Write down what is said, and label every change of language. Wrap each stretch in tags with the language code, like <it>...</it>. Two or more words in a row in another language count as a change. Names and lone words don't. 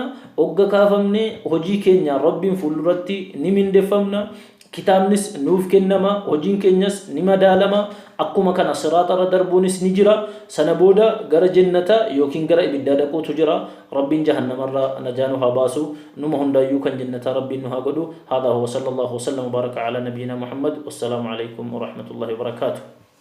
<om>ogga kaafamne hojii keenya rabbiin fuulduratti ni mindeeffamna kitaabnis nuuf kennama hojiin keenyas ni madaalama akkuma kana siraatarra darbuunis ni jira sana booda gara jannata yookiin gara ibiddaa dhaquutu jira rabbiin jahannamarra najaanu haa baasu numa hundaayyuu kan jannata rabbiin nu haa godhu</om> <ar>هذا هو صلى الله وسلم و بارك على نبينا محمد والسلام عليكم و رحمة الله و بركاته</ar>